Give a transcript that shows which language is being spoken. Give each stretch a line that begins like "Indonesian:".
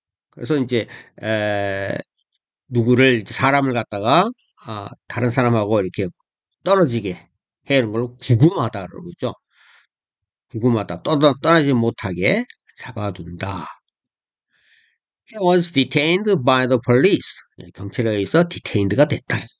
Korean: 그래서 이제 누구를 사람을 갖다가 다른 사람하고 이렇게 떨어지게 해는 걸 구금하다 그러죠. 궁금하다. 떠나지 못하게 잡아둔다.
English: He was detained by the police.
Korean: 경찰에 의해서 detained가 됐다.